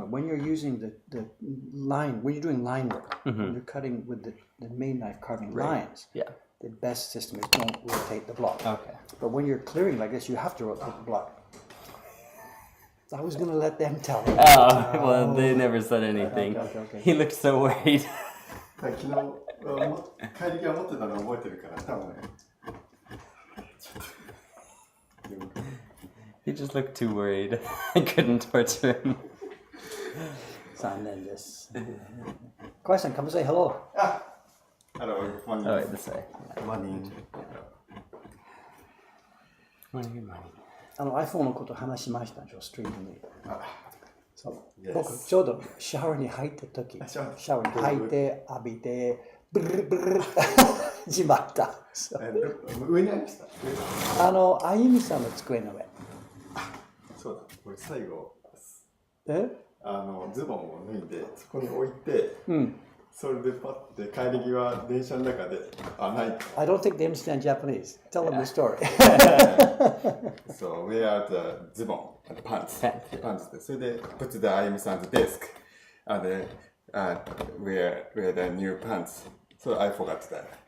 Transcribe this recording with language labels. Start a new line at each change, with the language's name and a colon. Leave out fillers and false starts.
English: When you're using the line, when you're doing line work, when you're cutting with the main knife carving lines, the best system is don't rotate the block. Okay. But when you're clearing like this, you have to rotate the block. I was going to let them tell me. Oh, well, they never said anything. Okay. He looked so worried.
Japanese: 昨日帰り際持ってたの覚えてるから多分ね。
English: He just looked too worried. I couldn't torture him.
Japanese: 残念です。
English: Kawai-san, come say hello. Hello, morning. Oh, wait, this way. Morning. Morning.
Japanese: iPhone のこと話しましたでしょ、ストリームに。そう。
English: Yes.
Japanese: 僕、ちょうどシャワーに入った時、シャワーに入って浴びて、ブルルブルルしまった。上にありました。あゆみさんの机の上。そうだ、これ最後、え？ズボンを脱いで、そこに置いて、それでパッて帰り際、電車の中で、ない。
English: I don't think they understand Japanese. Tell them the story. So, wear the ズボン、pants
Japanese: で、それで、
English: put the あゆみさん 's desk, and wear the new pants. So I forgot that.